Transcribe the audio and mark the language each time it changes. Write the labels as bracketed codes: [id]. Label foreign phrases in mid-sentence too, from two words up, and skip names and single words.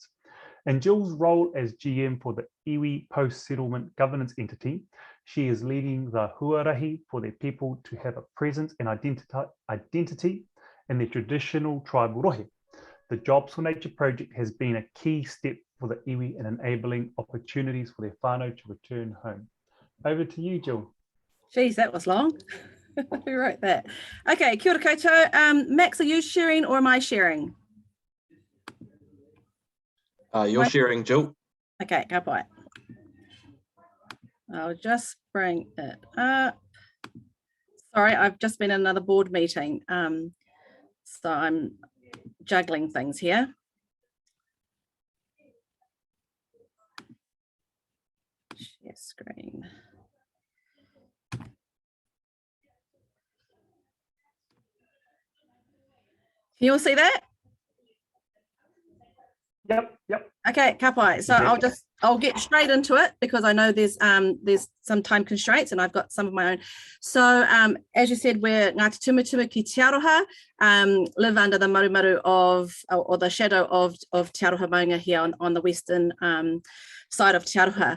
[en] In Jill's role as GM for the iwi post-settlement governance entity, she is leading the huarahi for their people to have a presence and identity in their traditional tribal rohe. The Jobs for Nature project has been a key step for the iwi in enabling opportunities for their whānau to return home. Over to you, Jill. Geez, that was long. Who wrote that? Okay, [mi] kia ora koutou. [en] Max, are you sharing or am I sharing? You're sharing, Jill. Okay, go by. I'll just bring it up. Sorry, I've just been in another board meeting. So I'm juggling things here. Share screen. Can you all see that? Yep. Okay, [mi] ka pai. [en] So I'll get straight into it because I know there's some time constraints and I've got some of my own. So as you said, we're Ngāti Tumutumu ki Te Aroha, live under the marumaru of, or the shadow of Te Aroha Maunga here on the western side of Te Aroha.